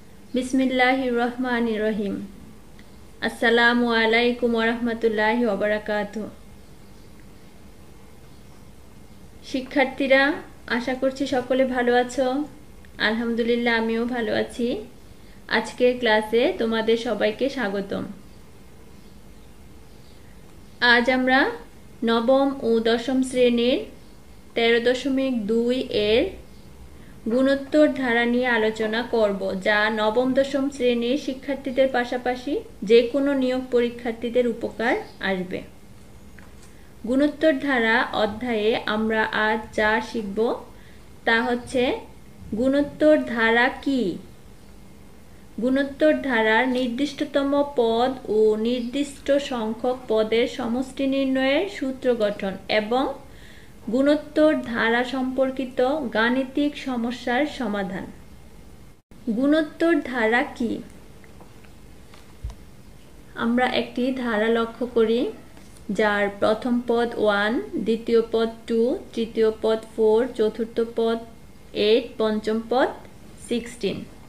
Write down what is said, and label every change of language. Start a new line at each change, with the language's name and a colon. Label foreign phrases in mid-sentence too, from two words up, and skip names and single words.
Arabic: بسم الله الرحمن الرحيم. السلام عليكم ورحمة الله وبركاته.
Bangla: শিক্ষার্থীরা আশা করছি সকলে ভালো আছো। আলহামদুলিল্লাহ আমিও ভালো আছি। আজকের ক্লাসে তোমাদের সবাইকে স্বাগতম। আজ আমরা নবম ও দশম শ্রেণীর 13.2 এর গুণোত্তর ধারা নিয়ে আলোচনা করব, যা নবম দশম শ্রেণীর শিক্ষার্থীদের পাশাপাশি যে কোনো নিয়োগ পরীক্ষার্থীদের উপকার আসবে। গুণোত্তর ধারা অধ্যায়ে আমরা আজ যা শিখব তা হচ্ছে গুণোত্তর ধারা কী। গুণোত্তর ধারার নির্দিষ্টতম পদ ও নির্দিষ্ট সংখ্যক পদের সমষ্টি নির্ণয়ের সূত্র গঠন এবং গুণোত্তর ধারা সম্পর্কিত গাণিতিক সমস্যার সমাধান। গুণোত্তর ধারা কী? আমরা একটি ধারা লক্ষ্য করি যার প্রথম পদ 1, দ্বিতীয় পদ 2, তৃতীয় পদ 4, চতুর্থ পদ 8, পঞ্চম পদ 16।